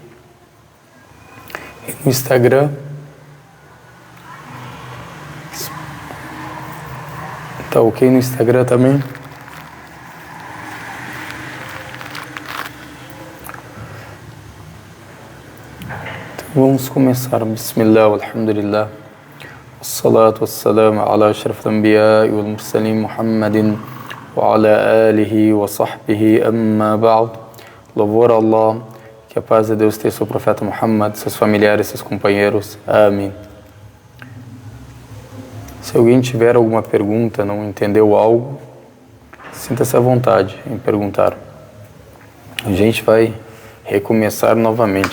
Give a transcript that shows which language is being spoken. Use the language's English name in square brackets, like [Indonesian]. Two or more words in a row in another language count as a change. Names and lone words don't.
[Portuguese] E no Instagram está ok no Instagram também? Vamos começar. [Arabic] بسم الله، الحمد لله. الصلاة والسلام على أشرف الأنبياء والمرسلين محمد وعلى آله وصحبه أما بعد. [Portuguese] Louvor a Allah, que a paz de Deus esteja sobre o profeta Muhammad, seus familiares, seus companheiros. Amém. Se alguém tiver alguma pergunta, não entendeu algo, sinta-se à vontade em perguntar. A gente vai recomeçar novamente.